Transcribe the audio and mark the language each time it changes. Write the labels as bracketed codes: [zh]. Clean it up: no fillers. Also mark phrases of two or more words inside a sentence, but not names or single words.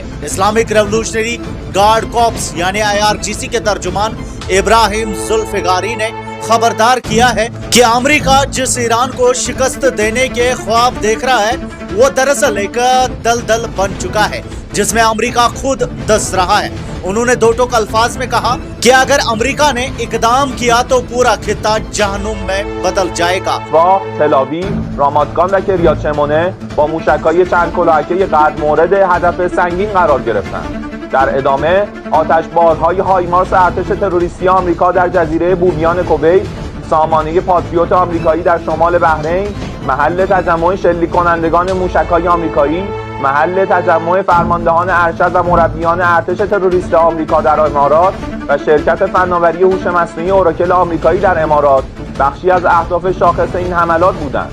[en] Islamic Revolutionary Guard Corps [hi] यानी IRGC के तर्जुमान इब्राहिम जुल्फिकारी ने खबरदार किया है कि अमेरिका जिस ईरान को शिकस्त देने के ख्वाब देख रहा है वो दरअसल एक दलदल बन चुका है जिसमें अमेरिका खुद धंस रहा है। उन्होंने दो टोक अल्फाज में कहा कि अगर अमेरिका ने इकदाम किया तो पूरा खित्ता जहन्नुम में बदल जाएगा। [fa] تل‌آویو، رامادگان و کریات شمونه با موشک‌های چند کلاهکه قد مورد هدف سنگین قرار گرفتند. در ادامه آتشبارهای هایمارس ارتش تروریستی آمریکا در جزیره بومیان کویت، سامانه پاتریوت آمریکایی در شمال بحرین، محل تجمع شلیک کنندگان موشک‌های آمریکایی، محل تجمع فرماندهان ارشد و مربیان ارتش تروریست آمریکا در امارات و شرکت فناوری هوش مصنوعی اوراکل آمریکایی در امارات بخشی از اهداف شاخص این حملات بودند.